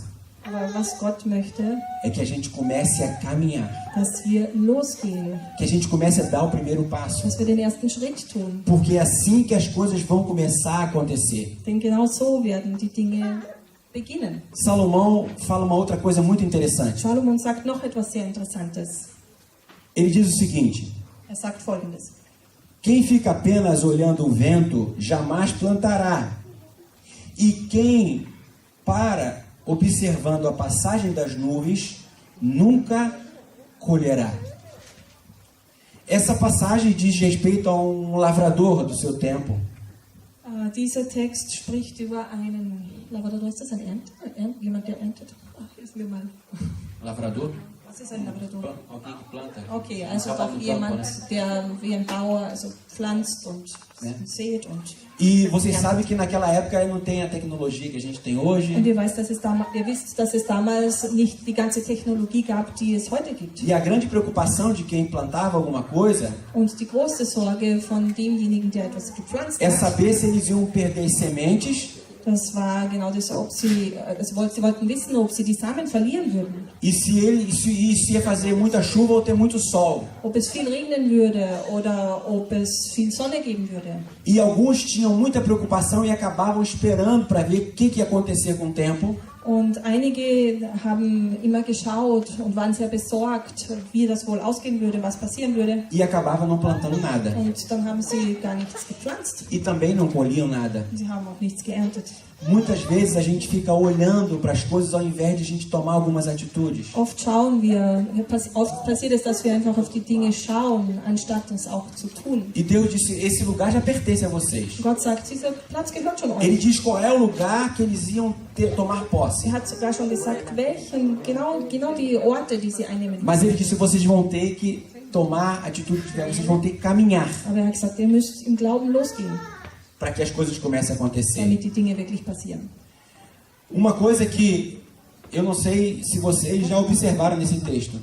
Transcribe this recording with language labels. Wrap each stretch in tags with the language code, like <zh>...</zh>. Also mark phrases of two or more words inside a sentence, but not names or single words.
<de>Aber was Gott möchte,</de> <pt>é que a gente comece a caminhar,</pt> <de>dass wir losgehen,</de> <pt>que a gente comece a dar o primeiro passo,</pt> <de>dass wir den ersten Schritt tun.</de> <pt>porque é assim que as coisas vão começar a acontecer.</pt> <de>Denn genau so werden die Dinge beginnen.</de> <pt>Salomão fala uma outra coisa muito interessante.</pt> <de>Salomon sagt noch etwas sehr Interessantes.</de> <pt>Ele diz o seguinte:</pt> <de>Sagt Folgendes.</de> <pt>quem fica apenas olhando o vento jamais plantará, e quem para observando a passagem das nuvens nunca colherá. Essa passagem diz respeito a um lavrador do seu tempo.</pt> <de>Dieser Text spricht über einen Lavrador. Ist das ein jemand, der erntet? Hilf mir mal. Lavrador? Was ist ein Lavrador?</de> <pt>Alguém que planta.</pt> <de>Okay, also</de> <pt>Trabalha</pt> <de>doch</de> <pt>no campo,</pt> <de>jemand,</de> <pt>né?</pt> <de>der wie ein Bauer also pflanzt und sät und</de> <pt>E vocês sabem que naquela época não tem a tecnologia que a gente tem hoje.</pt> <de>ihr wisst, dass es damals nicht die ganze Technologie gab, die es heute gibt.</de> <pt>E a grande preocupação de quem plantava alguma coisa</pt> <de>Und die große Sorge von demjenigen, der etwas gepflanzt</de> <pt>é</pt> <de>hat,</de> <pt>saber se eles iam perder as sementes</pt> <de>das war genau das, sie wollten wissen, ob sie die Samen verlieren würden.</de> <pt>e se ia fazer muita chuva ou ter muito sol.</pt> <de>Ob es viel regnen würde oder ob es viel Sonne geben würde.</de> <pt>E alguns tinham muita preocupação e acabavam esperando para ver o que ia acontecer com o tempo.</pt> <de>Und einige haben immer geschaut und waren sehr besorgt, wie das wohl ausgehen würde, was passieren würde.</de> <pt>E acabavam não plantando nada.</pt> <de>Und dann haben sie gar nichts gepflanzt.</de> <pt>E também não colhiam nada.</pt> <de>Sie haben auch nichts geerntet.</de> <pt>Muitas vezes a gente fica olhando para as coisas ao invés de a gente tomar algumas atitudes.</pt> <de>Oft passiert es, dass wir einfach auf die Dinge schauen, anstatt es auch zu tun.</de> <pt>E Deus disse, esse lugar já pertence a vocês.</pt> <de>Gott sagt, dieser Platz gehört schon</de> <pt>Ele</pt> <de>euch.</de> <pt>diz qual é o lugar que eles iam tomar posse.</pt> <de>Er hat sogar schon gesagt, genau die Orte, die sie einnehmen.</de> <pt>Mas ele disse, vocês vão ter que tomar atitude, vocês vão ter que caminhar</pt> <de>Aber er hat gesagt, ihr müsst im Glauben losgehen,</de> <pt>para que as coisas comecem a acontecer.</pt> <de>damit die Dinge wirklich passieren.</de> <pt>Uma coisa que eu não sei se vocês já observaram nesse texto.</pt>